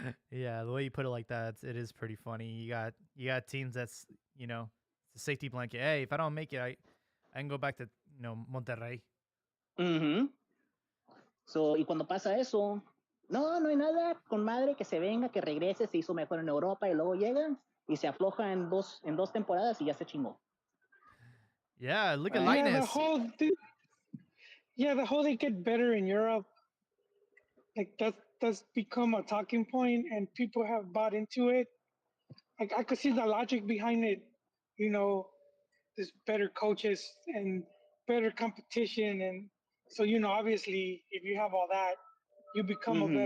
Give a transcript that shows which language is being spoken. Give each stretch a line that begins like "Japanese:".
English: Yeah, the way you put it like that, it is pretty funny. You got teams that's, you know, it's a safety blanket. Hey, if I don't make it, I can go back to, you know, Monterrey. Mm-hmm.
Spanish: So, y cuando pasa eso, no hay nada, con madre que se venga, que regrese, se hizo mejor en Europa y luego llega y se afloja en dos temporadas y ya se chingó.
English: Yeah, look at Lainez. yeah, the whole they get better in Europe, like that's become a talking point, and people have bought into it. Like I could see the logic behind it. You know, there's better coaches and better competition, and so obviously, if you have all that, you become a better